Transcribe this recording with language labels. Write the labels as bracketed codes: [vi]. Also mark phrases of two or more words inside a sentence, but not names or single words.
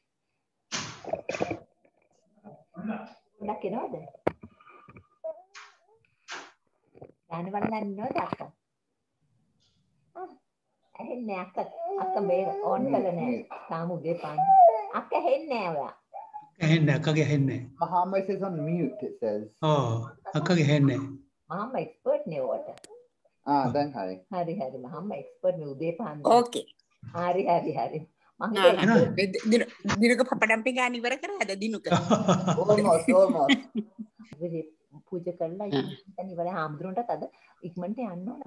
[si] පොඩ්ඩක් එනවද? දානේ වන්දන්නේ නේද අක්කා? ඇහෙන්නේ අක්ක මේ ඕන් කළා නෑ. තාම උදේ පාන්න. අක්ක ඇහෙන්නේ නෑ ඔයා. අක්කගේ ඇහෙන්නේ. [en] Muhammad is on mute, it says. [si] අක්කගේ ඇහෙන්නේ. Muhammad expert නේ ඔයාට. දැන් හරි. හරි Muhammad expert නේ උදේ පාන්න. [en] Okay. [si] හරි. දිනුක පපඩම් පිඟාන ඉවර කරාද දිනුක? [en] Almost. [si] පූජා කරලා ඉතින් ඉවර හාමුදුරන්ටත් අද ඉක්මනට යන්න ඕන.